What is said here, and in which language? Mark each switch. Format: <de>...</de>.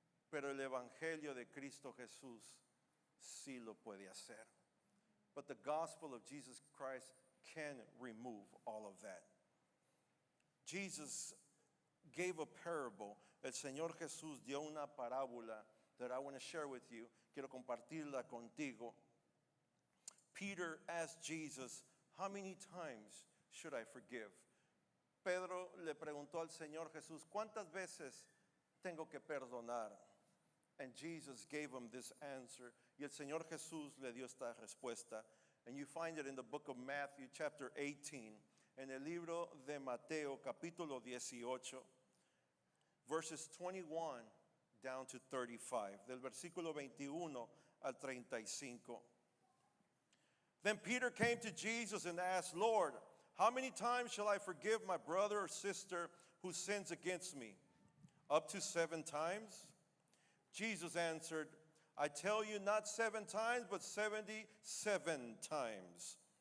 <es>Pero el Evangelio de Cristo Jesús sí lo puede hacer.</es> <en>But the gospel of Jesus Christ can remove all of that. Jesus gave a parable.</en> <es>El Señor Jesús dio una parábola</es> <en>that I want to share with you.</en> <es>Quiero compartirla contigo.</es> <en>Peter asked Jesus, how many times should I forgive?</en> <es>Pedro le preguntó al Señor Jesús, ¿cuántas veces tengo que perdonar?</es> <en>And Jesus gave him this answer.</en> <es>Y el Señor Jesús le dio esta respuesta.</es> <en>And you find it in the book of Matthew, chapter 18.</en> <es>En el libro de Mateo, capítulo 18,</es> <en>verses 21 down to 35.</en> <es>Del versículo 21 al 35.</es> <en>Then Peter came to Jesus and asked, Lord, how many times shall I forgive my brother or sister who sins against me? Up to 7 times? Jesus answered, I tell you, not 7 times, but 77 times.</en>